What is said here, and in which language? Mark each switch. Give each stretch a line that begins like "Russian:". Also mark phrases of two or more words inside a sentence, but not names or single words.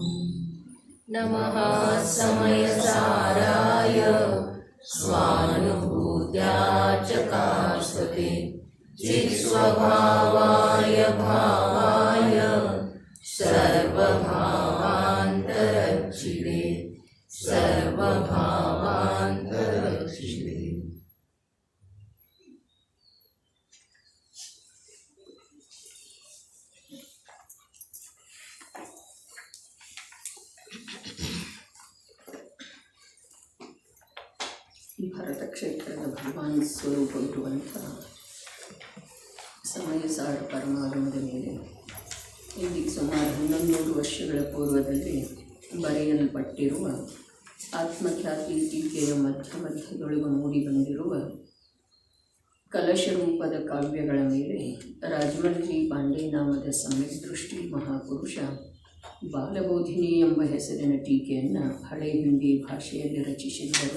Sanskrit: नमः समयसाराय स्वानुभूत्या च कास्वते चित्स्वभावाय भावाय सर्वभावान्तरक्षिणे सर्वभावान्तरक्षिणे।
Kannada: ಭರತ ಕ್ಷೇತ್ರದ ಭಗವಾನ್ ಸ್ವರೂಪವಿರುವಂಥ ಸಮಯಸಾರ ಪರಮಾಗಮದ ಮೇಲೆ ಇಂದಿಗೆ ಸುಮಾರು 1100 ವರ್ಷಗಳ ಪೂರ್ವದಲ್ಲಿ ಬರೆಯಲ್ಪಟ್ಟಿರುವ ಆತ್ಮಖ್ಯಾತಿ ಟೀಕೆಯ ಮಧ್ಯದೊಳಗೆ ಮೂಡಿ ಬಂದಿರುವ ಕಲಶ ರೂಪದ ಕಾವ್ಯಗಳ ಮೇಲೆ ರಾಜಮಲ್ಜಿ ಪಾಂಡೆ ನಾಮದ ಸಮ್ಯಕ್ ದೃಷ್ಟಿ ಮಹಾಪುರುಷ ಬಾಲಬೋಧಿನಿ ಎಂಬ ಹೆಸರಿನ ಟೀಕೆಯನ್ನು ಹಳೆ ಹಿಂದಿ ಭಾಷೆಯಲ್ಲಿ ರಚಿಸಿದ್ದರು.